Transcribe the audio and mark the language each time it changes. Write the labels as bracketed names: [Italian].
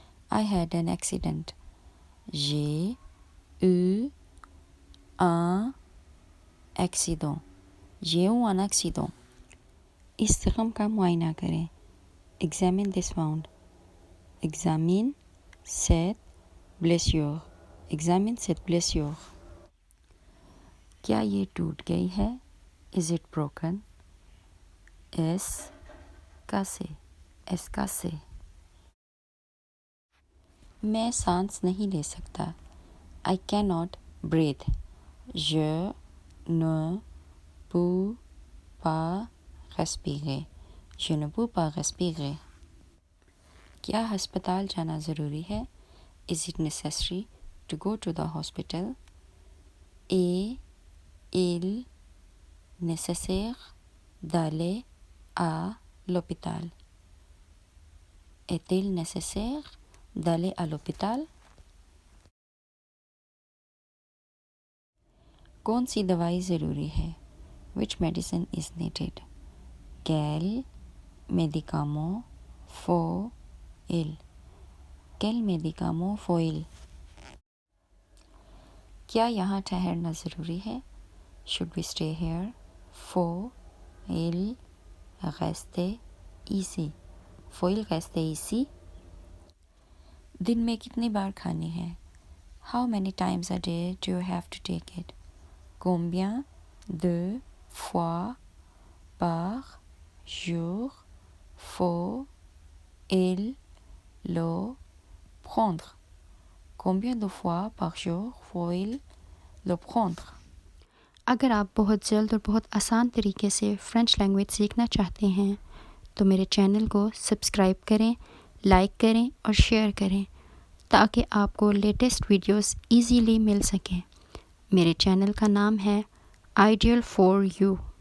[English] I had an accident. [French] J'ai eu un accident. J'ai eu un accident. [Urdu] اس زخم کا معائنہ کریں. [English] Examine this wound. [French] Examine cette blessure. Examine cette blessure. [Urdu] کیا یہ ٹوٹ گئی ہے؟ [English] Is it broken? [French] Es cassé. Es cassé. [Urdu] میں سانس نہیں لے سکتا. [English] I cannot breathe. [French] Je ne peux pas respirer. Je ne peux pas respirer. [Urdu] کیا ہسپتال جانا ضروری ہے؟ [English] Is it necessary to go to the hospital? [French] Est-il nécessaire d'aller à l'hôpital? Est-il nécessaire d'aller à l'hôpital? [Urdu] کون سی دوائی ضروری ہے؟ [English] Which medicine is needed? [French] Quel médicament faut-il? Quel médicament faut-il? [Urdu] کیا یہاں ٹھہرنا ضروری ہے؟ [English] Should we stay here? [French] Faut-il rester ici? Faut-il rester ici? [Urdu] دن میں کتنی بار کھانی ہے؟ [English] How many times a day do you have to take it? [French] Combien de fois par jour faut-il le prendre? Combien de fois par jour faut-il le prendre? [Urdu] اگر آپ بہت جلد اور بہت آسان طریقے سے فرینچ لینگویج سیکھنا چاہتے ہیں تو میرے چینل کو سبسکرائب کریں، لائک کریں اور شیئر کریں تاکہ آپ کو لیٹسٹ ویڈیوز ایزیلی مل سکیں. میرے چینل کا نام ہے آئیڈیل فار یو.